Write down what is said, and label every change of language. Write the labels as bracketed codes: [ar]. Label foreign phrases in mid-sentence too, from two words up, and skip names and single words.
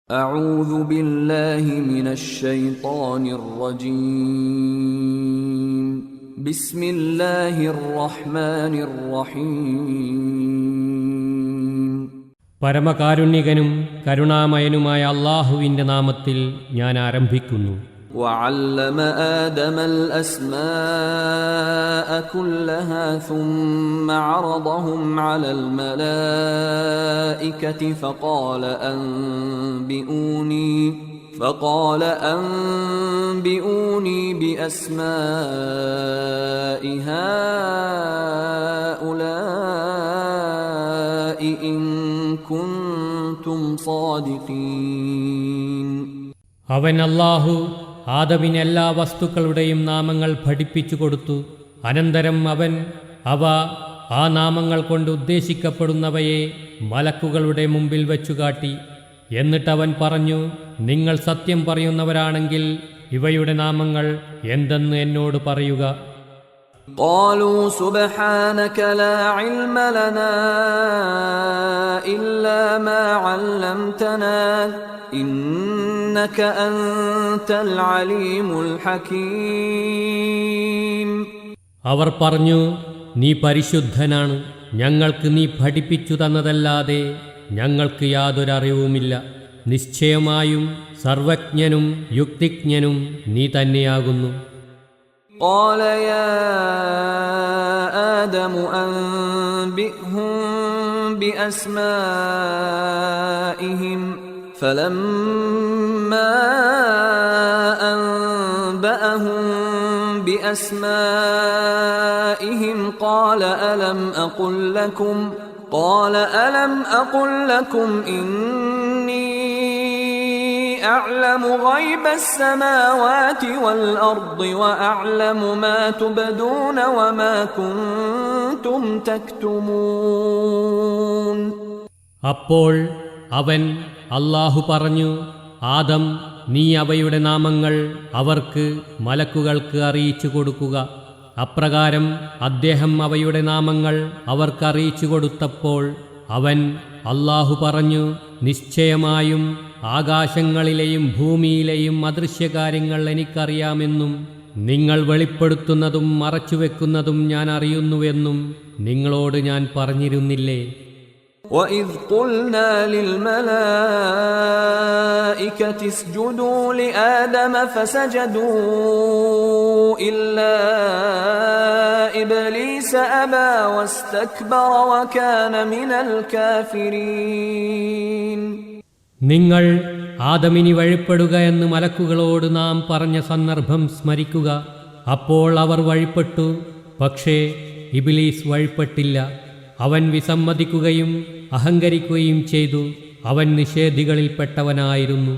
[ar] أعوذ بالله من الشيطان الرجيم بسم الله الرحمن الرحيم [ml] പരമകാരുണ്യകനും കരുണാമയനുമായ അല്ലാഹുവിന്റെ നാമത്തിൽ ഞാൻ ആരംഭിക്കുന്നു. [ar] وعلم آدم الأسماء كلها ثم عرضهم على الملائكة فقال أنبئوني بأسماء هؤلاء إن كنتم صادقين. [ml] അവൻ അല്ലാഹു ആദമിന് എല്ലാ വസ്തുക്കളുടെയും നാമങ്ങൾ പഠിപ്പിച്ചു കൊടുത്തു. അനന്തരം അവൻ ആ നാമങ്ങൾ കൊണ്ട് ഉദ്ദേശിക്കപ്പെടുന്നവയെ മലക്കുകളുടെ മുമ്പിൽ വെച്ചുകാട്ടി. എന്നിട്ടവൻ പറഞ്ഞു, നിങ്ങൾ സത്യം പറയുന്നവരാണെങ്കിൽ ഇവയുടെ നാമങ്ങൾ എന്തെന്ന് എന്നോട് പറയുക. [ar] قالوا سبحانك لا علم لنا إلا ما علمتنا إنك أنت العليم الحكيم. [ml] അവർ പറഞ്ഞു, നീ പരിശുദ്ധനാണ്, ഞങ്ങൾക്ക് നീ പഠിപ്പിച്ചു തന്നതല്ലാതെ ഞങ്ങൾക്ക് യാതൊരറിവുമില്ല. നിശ്ചയമായും സർവജ്ഞനും യുക്തിജ്ഞനും നീ തന്നെയാകുന്നു. [ar] قال يا آدم أنبئهم بأسمائهم فلما أنبأهم بأسمائهم قال ألم أقل لكم إني أعلم غيب السماوات والأرض وأعلم ما تبدون وما كنتم تكتمون. [ml] അപ്പോൾ അവൻ അല്ലാഹു പറഞ്ഞു, ആദം, നീ അവയുടെ നാമങ്ങൾ അവർക്ക് മലക്കുകൾക്ക് അറിയിച്ചു കൊടുക്കുക. അപ്രകാരം അദ്ദേഹം അവയുടെ നാമങ്ങൾ അവർക്ക് അറിയിച്ചു കൊടുത്തപ്പോൾ അവൻ അല്ലാഹു പറഞ്ഞു, നിശ്ചയമായും ആകാശങ്ങളിലെയും ഭൂമിയിലെയും അദൃശ്യകാര്യങ്ങൾ എനിക്കറിയാമെന്നും നിങ്ങൾ വെളിപ്പെടുത്തുന്നതും മറച്ചുവെക്കുന്നതും ഞാൻ അറിയുന്നുവെന്നും നിങ്ങളോട് ഞാൻ പറഞ്ഞിരുന്നില്ലേ? [ar] وَإِذْ قُلْنَا لِلْمَلَائِكَةِ اسْجُدُوا لِآدَمَ فَسَجَدُوا إِلَّا إِبْلِيسَ أَبَى وَاسْتَكْبَرَ وَكَانَ مِنَ الْكَافِرِينَ. [ml] നിങ്ങൾ ആദമിന് വഴിപ്പെടുക എന്ന് മലക്കുകളോട് നാം പറഞ്ഞ സന്ദർഭം സ്മരിക്കുക. അപ്പോൾ അവർ വഴിപ്പെട്ടു, പക്ഷേ ഇബ്ലീസ് വഴിപ്പെട്ടില്ല. അവൻ വിസമ്മതിക്കുകയും അഹങ്കരിക്കുകയും ചെയ്തു. അവൻ നിഷേധികളിൽപ്പെട്ടവനായിരുന്നു.